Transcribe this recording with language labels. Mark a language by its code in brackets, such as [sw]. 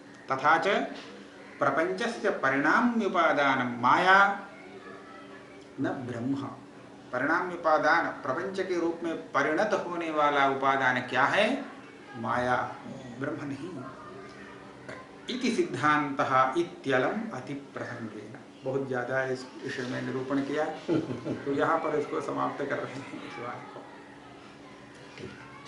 [sa] तथा च प्रपंचस्य परिणाम उपादान माया न ब्रह्म। [hi] परिणाम उपादान प्रपंच के रूप में परिणत होने वाला उपादान क्या है, माया, ब्रह्म नहीं। [sa] इति सिद्धांतः इत्यलम अति प्रसंगेन। [hi] बहुत ज्यादा इस विषय में निरूपण किया, तो यहाँ पर इसको समाप्त कर रहे हैं इस बात को।